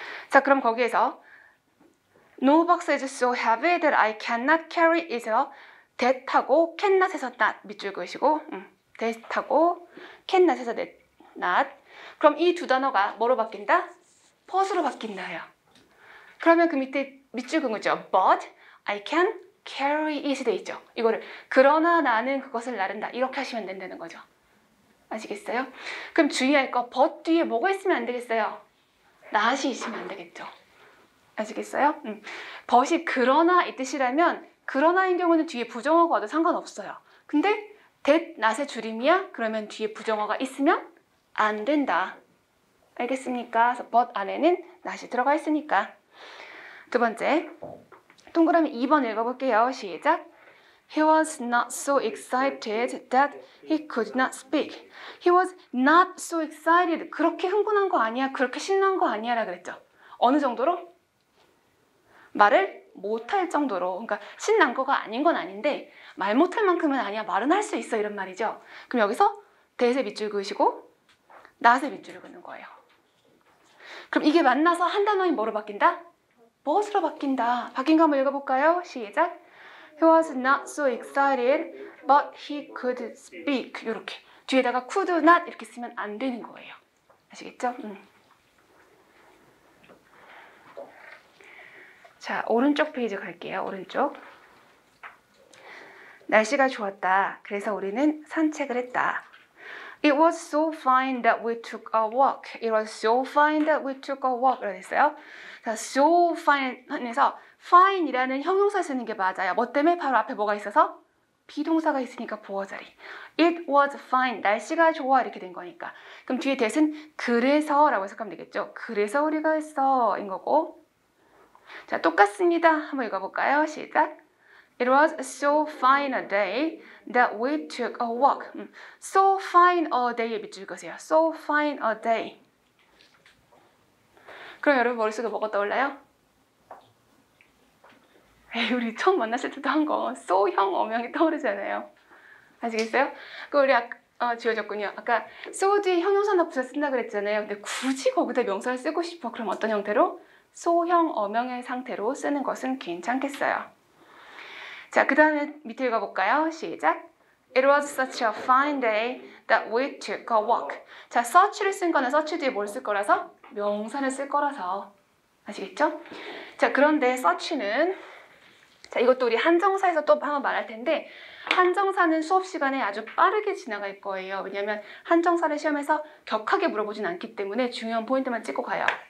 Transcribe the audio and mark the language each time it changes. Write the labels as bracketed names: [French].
[Korean] 자, 그럼 거기에서 [English] No box is so heavy that I cannot carry it [Korean] 에서 that하고 cannot에서 not 밑줄 그으시고 that하고 cannot에서 not 그럼 이 두 단어가 뭐로 바뀐다? but으로 바뀐다요. 그러면 그 밑에 밑줄 그으죠. [English] But I can carry it이 돼 있죠. [Korean] 이거를 그러나 나는 그것을 나른다 이렇게 하시면 된다는 거죠. 아시겠어요? 그럼 주의할 거 but 뒤에 뭐가 있으면 안 되겠어요? not이 있으면 안 되겠죠. 아시겠어요? but이 그러나 이 뜻이라면 그러나인 경우는 뒤에 부정어가 와도 상관없어요. 근데 that not의 줄임이야? 그러면 뒤에 부정어가 있으면 안 된다. 알겠습니까? 그래서 but 안에는 not이 들어가 있으니까. 두 번째 동그라미 2번 읽어볼게요. 시작. [English] He was not so excited that he could not speak. He was not so excited. [Korean] 그렇게 흥분한 거 아니야. 그렇게 신난 거 아니야. 라 그랬죠. 어느 정도로? 말을 못할 정도로, 그러니까 신난 거가 아닌 건 아닌데 말 못할 만큼은 아니야. 말은 할 수 있어. 이런 말이죠. 그럼 여기서 대세 밑줄 그으시고 낫에 밑줄을 그는 거예요. 그럼 이게 만나서 한 단어인 뭐로 바뀐다? 무엇으로 바뀐다. 바뀐 거 한번 읽어볼까요? 시작. [English] He was not so excited, but he could speak. [Korean] 이렇게 뒤에다가 could not 이렇게 쓰면 안 되는 거예요. 아시겠죠? 자, 오른쪽 페이지 갈게요. 오른쪽. 날씨가 좋았다. 그래서 우리는 산책을 했다. [English] It was so fine that we took a walk. It was so fine that we took a walk. [Korean] 라고 했어요. 자, so fine에서 fine이라는 형용사 쓰는 게 맞아요. 뭐 때문에? 바로 앞에 뭐가 있어서? 비동사가 있으니까 보어 자리. [English] It was fine. [Korean] 날씨가 좋아. 이렇게 된 거니까. 그럼 뒤에 대신 그래서 라고 해석하면 되겠죠. 그래서 우리가 했어. 인 거고. 자, 똑같습니다. 한번 읽어볼까요? 시작. [English] It was so fine a day that we took a walk. So fine a day에 밑줄 그으세요. So fine a day. [Korean] 그럼 여러분 머릿속에 뭐가 떠올라요? 에이, 우리 처음 만났을 때도 한 거 so형 어명이 떠오르잖아요. 아시겠어요? 그 우리 지워졌군요. 아까 so 뒤에 형용사나 부사 쓴다 그랬잖아요. 근데 굳이 거기다 명사를 쓰고 싶어. 그럼 어떤 형태로? so형 어명의 상태로 쓰는 것은 괜찮겠어요. 자, 그 다음에 밑에 읽어볼까요? 시작. [English] It was such a fine day that we took a walk. [Korean] 자, such를 쓴 거는 such 뒤에 뭘 쓸 거라서? 명사를 쓸 거라서. 아시겠죠? 자, 그런데 such는 자, 이것도 우리 한정사에서 또 한번 말할 텐데 한정사는 수업 시간에 아주 빠르게 지나갈 거예요. 왜냐하면 한정사를 시험에서 격하게 물어보진 않기 때문에 중요한 포인트만 찍고 가요.